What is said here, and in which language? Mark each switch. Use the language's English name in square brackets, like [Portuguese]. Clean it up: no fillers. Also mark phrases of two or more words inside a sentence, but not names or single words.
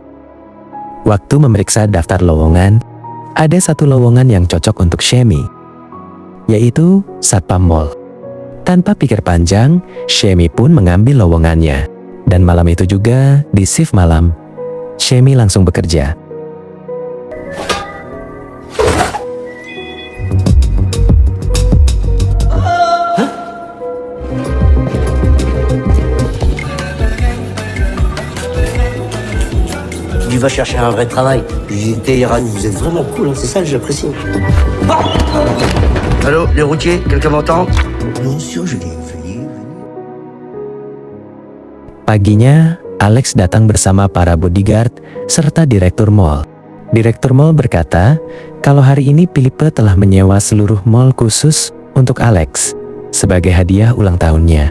[Indonesian] Waktu memeriksa daftar lowongan, ada satu lowongan yang cocok untuk Semi, yaitu satpam mall. Tanpa pikir panjang, Semi pun mengambil lowongannya. Dan malam itu juga, di shift malam, Semi langsung bekerja. [French] Tu vas chercher un vrai travail. J'étais Iran, vous êtes vraiment cool, hein, c'est ça que j'apprécie. Ah, allô, les routiers, quelqu'un m'entend? Monsieur, je viens. [Indonesian] Paginya, Alex datang bersama para bodyguard serta direktur mall. Direktur mall berkata, kalau hari ini Philippe telah menyewa seluruh mall khusus untuk Alex sebagai hadiah ulang tahunnya.